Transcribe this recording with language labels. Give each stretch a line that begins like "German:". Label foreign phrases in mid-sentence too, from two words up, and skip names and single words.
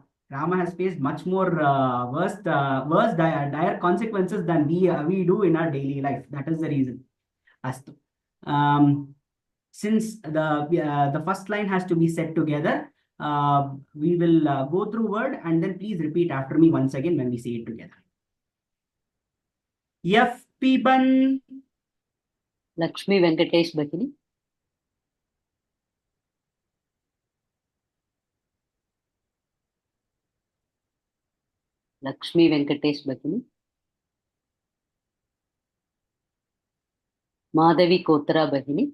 English: Rama has faced much more worse dire consequences than we do in our daily life. That is the reason. Astu. Since the first line has to be said together, we will go through word and then please repeat after me once again when we say it together. Yaf piban. Lakshmi Venkatesh Bhagini. Lakshmi Venkatesh Bhagini. Madhavi Kotra Bhagini.